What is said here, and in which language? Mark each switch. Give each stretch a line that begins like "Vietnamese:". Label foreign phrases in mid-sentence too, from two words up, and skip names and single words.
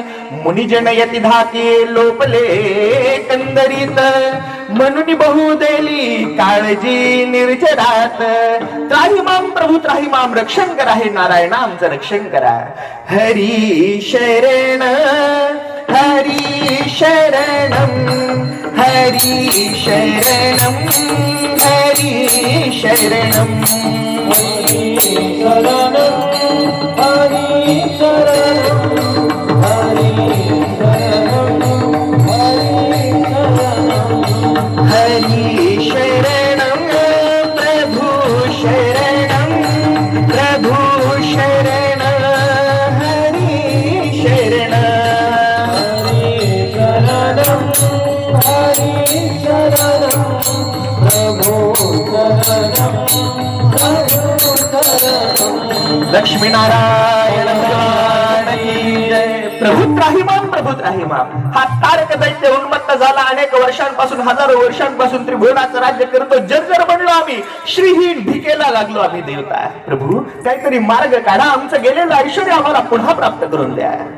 Marathi: मुनिजन यती धाकी लोपले कंदरीत, म्हणून बहु देली काळजी निर्जरात. त्राहिमाम प्रभू त्राहिमाम, रक्षण करा हे नारायण आमचं रक्षण करा.
Sanskrit: हरी शरण हरी शरणम हरी शरणम हरी शरणम हरी शरणम हरी शरणम हरी शरणम प्रभु शरणम प्रभु शरण हरी शरण हरी शरणम प्रभु शरणम.
Hindi: लक्ष्मी नारायण भगवान की जय.
Marathi: प्रभू त्राहिमाम प्रभू त्राहिमाम. हा तारक दैत्य उन्मत्त झाला. अनेक वर्षांपासून, हजारो वर्षांपासून त्रिभुवनाचं राज्य करतो. जर्जर बनलो आम्ही, श्रीहीन भिकेला लागलो आम्ही. देवता प्रभू काहीतरी मार्ग काढा, आमचं गेलेलं ऐश्वर्य आम्हाला पुन्हा प्राप्त करून द्या.